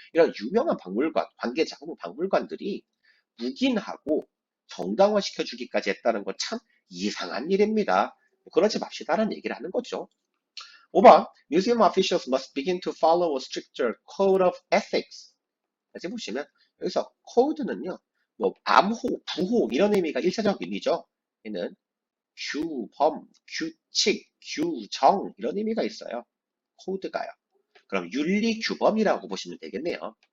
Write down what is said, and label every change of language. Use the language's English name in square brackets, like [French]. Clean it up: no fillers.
[Korean] 이런 유명한 박물관 관계자 혹은 박물관들이 묵인하고 정당화 시켜주기까지 했다는 건 참 이상한 일입니다. 그러지 맙시다라는 얘기를 하는 거죠. [English] 5번 Museum officials must begin to follow a stricter code of ethics. [Korean] 다시 보시면 여기서 code는요. 뭐 암호, 부호 이런 의미가 1차적 의미죠. 얘는 규범, 규칙, 규정 이런 의미가 있어요. 코드가요. 그럼 윤리 규범이라고 보시면 되겠네요.